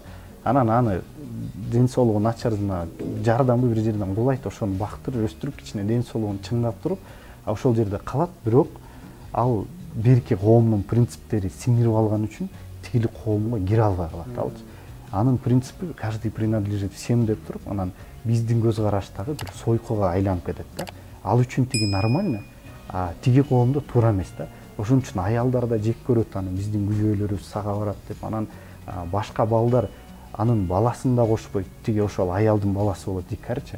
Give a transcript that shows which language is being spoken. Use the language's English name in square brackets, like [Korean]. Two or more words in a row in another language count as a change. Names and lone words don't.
[Kyrgyz] Анан аны ден соолугу начарына жардамы бир жерден кулайт, ошону бактырып, өстүрүп, кичине ден соолугун чыңдап туруп, ошол жерде калат. Бирок ал берки коомдун принциптери сиңирип алган үчүн тигили коомго кире албай калат алчы. Анын принципи [Russian] каждый принадлежит всем [Kyrgyz] деп туруп, анан биздин көз караштагы бир сойкуга айланып кетет да. Ал үчүн тиги нормально, тиги коомдо туура эмес да. Ошон үчүн аялдар да жек көрөт аны, биздин күбөлөрүбүз сага барат деп. Анан башка балдар анын баласын да кошпойт, тиги ошол аялдын баласы болот дикарьчы.